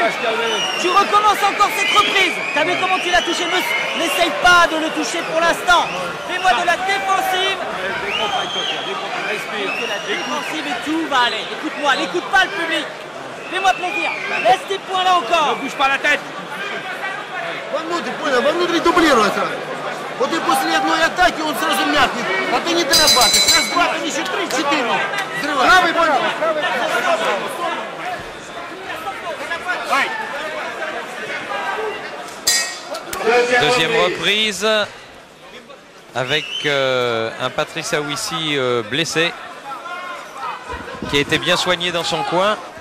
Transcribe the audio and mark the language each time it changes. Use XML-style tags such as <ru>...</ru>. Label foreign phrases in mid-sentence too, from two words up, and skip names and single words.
<fr>Tu recommences encore cette reprise. T'as vu comment tu l'as touché? N'essaye pas de le toucher pour l'instant. Fais-moi de la défensive La défensive et tout va aller. Écoute-moi, n'écoute pas le public. Fais-moi plaisir. Laisse tes points là encore. Ne bouge pas la tête.</fr> <ru>Вовнутрь, понял, вовнутрь дублирует сразу. Вот и после одной атаки он сразу мягкий. А ты не дорабатываешь. Раз, два, там еще три, четыре. Взрывай. Правый, понял.</ru> <fr>Deuxième reprise avec un Patrice Aouissi blessé qui a été bien soigné dans son coin.</fr>